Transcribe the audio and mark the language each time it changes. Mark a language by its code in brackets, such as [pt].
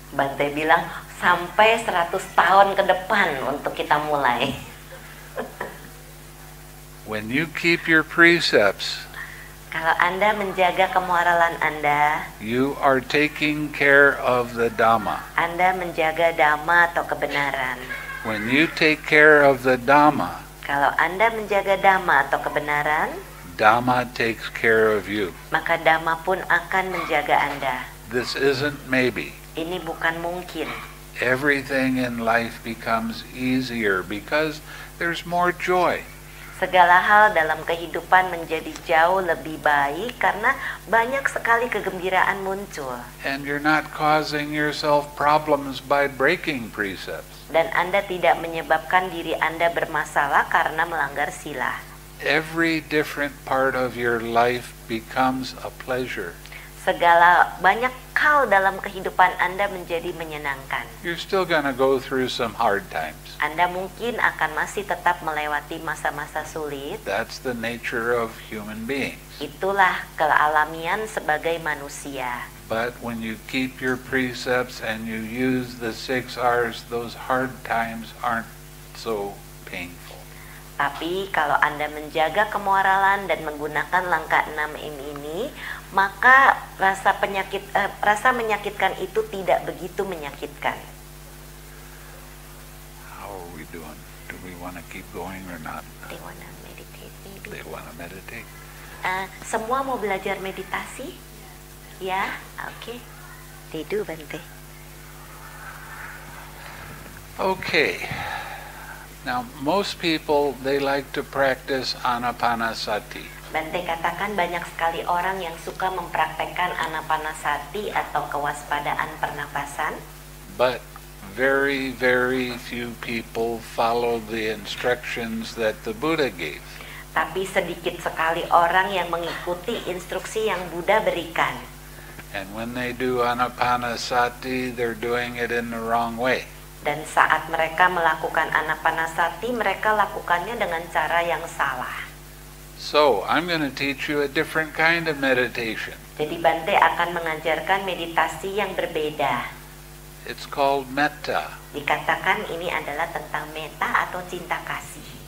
[id] Bante bilang, sampai 100 tahun ke depan untuk kita mulai. [en] When you keep your precepts, [id] Kalau Anda menjaga kemoralan Anda, [en] you are taking care of the Dhamma. [id] Anda menjaga Dhamma atau kebenaran. [en] When you take care of the Dhamma, [id] Kalau Anda menjaga Dhamma atau kebenaran, [en] Dhamma takes care of you. [id] maka Dhamma pun akan menjaga Anda. [en] This isn't maybe. [id] Ini bukan mungkin. [en] Everything in life becomes easier because there's more joy. [id] Segala hal dalam kehidupan menjadi jauh lebih baik karena banyak sekali kegembiraan muncul. [en] And you're not causing yourself problems by breaking precepts. [id] Dan Anda tidak menyebabkan diri Anda bermasalah karena melanggar sila. [en] Every different part of your life becomes a pleasure. [id] Banyak hal dalam kehidupan Anda menjadi menyenangkan. [en] You're still going to go through some hard times. [id] Anda mungkin akan masih tetap melewati masa-masa sulit. [en] That's the nature of human beings. [id] Itulah kealamian sebagai manusia. [en] But when you keep your precepts and you use the 6 R's, those hard times aren't so painful. [id] Tapi kalau Anda menjaga kemoralan dan menggunakan langkah 6M ini, maka rasa menyakitkan itu tidak begitu menyakitkan. [en] How are we doing? Do we want to keep going or not? They wanna meditate maybe. They want to meditate. [id] Semua mau belajar meditasi? Ya, oke. [en] They do, Bante. Okay. Now, most people, they like to practice Anapanasati. [id] Bante katakan banyak sekali orang yang suka mempraktekkan Anapanasati atau kewaspadaan pernapasan. [en] But very, very few people follow the instructions that the Buddha gave. [id] Tapi sedikit sekali orang yang mengikuti instruksi yang Buddha berikan. [en] And when they do Anapanasati, they're doing it in the wrong way. [id] Dan saat mereka melakukan Anapanasati, mereka lakukannya dengan cara yang salah. [en] So, I'm going to teach you a different kind of meditation. [id] Jadi Bante akan mengajarkan meditasi yang berbeda. [en] It's called metta, [id] Dikatakan ini adalah tentang metta atau cinta kasih.